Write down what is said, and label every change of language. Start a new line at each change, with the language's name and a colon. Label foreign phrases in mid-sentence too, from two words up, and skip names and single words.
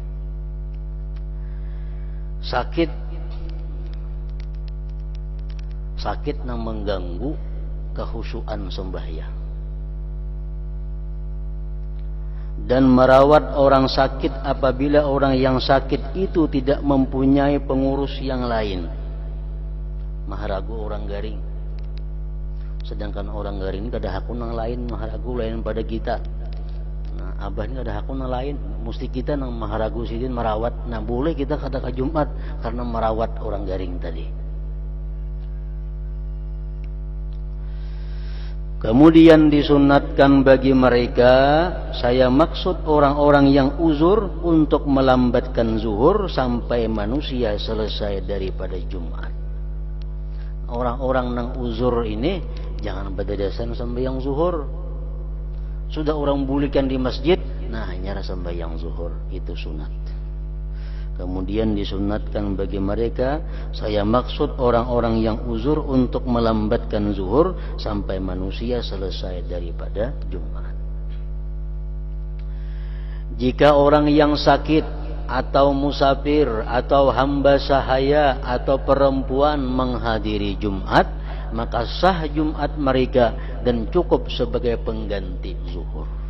Indonesian: Sakit yang mengganggu kehusuan sembahyang, dan merawat orang sakit apabila orang yang sakit itu tidak mempunyai pengurus yang lain.
Banjar: Maharagu orang garing, sedangkan orang garing ini kada hakun yang lain, maharagu lain pada kita. Nah, abah ini ada hakun lain, mesti kita nang maharagu sidin merawat.
Indonesian: Nah, boleh kita kata ke Jumat karena merawat orang garing tadi. Kemudian disunatkan bagi mereka, saya maksud orang-orang yang uzur, untuk melambatkan zuhur sampai manusia selesai daripada Jumat.
Banjar: Orang-orang yang uzur ini jangan berdadasan sembahyang zuhur. Sudah orang bulikan di masjid, nah nyara sembahyang zuhur, itu sunat.
Indonesian: Kemudian disunatkan bagi mereka, saya maksud orang-orang yang uzur, untuk melambatkan zuhur sampai manusia selesai daripada Jumat. Jika orang yang sakit atau musafir atau hamba sahaya atau perempuan menghadiri Jumat, maka sah Jumat mereka dan cukup sebagai pengganti zuhur.